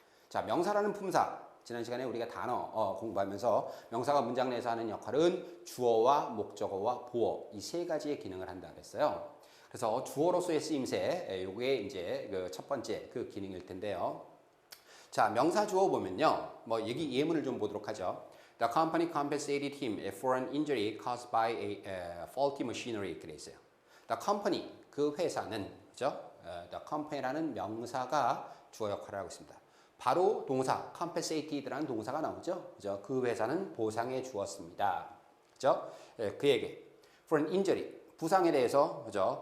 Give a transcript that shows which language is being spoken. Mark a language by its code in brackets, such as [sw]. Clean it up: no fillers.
[ko] 자, 명사라는 품사. 지난 시간에 우리가 단어 공부하면서 명사가 문장 내에서 하는 역할은 주어와 목적어와 보어 이 세 가지의 기능을 한다 그랬어요. 그래서 주어로서의 쓰임새 요게 이제 그 첫 번째 그 기능일 텐데요. 자, 명사 주어 보면요. 예문을 좀 보도록 하죠. [en] The company compensated him for an injury caused by a faulty machinery [ko] 이렇게 돼 있어요. [en] The company [ko] 그 회사는 그죠? The company라는 명사가 주어 역할을 하고 있습니다. 바로 동사 compensated라는 동사가 나오죠. 그죠? 그 회사는 보상해 주었습니다. 그죠? 그에게 [en] for an injury [ko] 부상에 대해서 그죠?